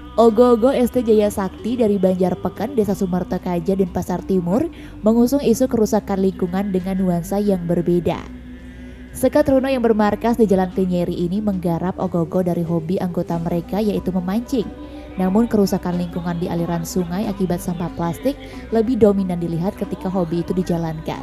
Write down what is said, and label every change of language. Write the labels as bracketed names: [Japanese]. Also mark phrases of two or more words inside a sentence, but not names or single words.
[Indonesian] Ogo-ogo ST Jaya Sakti dari Banjarpeken, Desa Sumertekaja dan Pasar Timur mengusung isu kerusakan lingkungan dengan nuansa yang berbeda. Sekat Runo yang bermarkas di Jalan Kenyeri ini menggarap ogo-ogo dari hobi anggota mereka yaitu memancing. Namun kerusakan lingkungan di aliran sungai akibat sampah plastik lebih dominan dilihat ketika hobi itu dijalankan.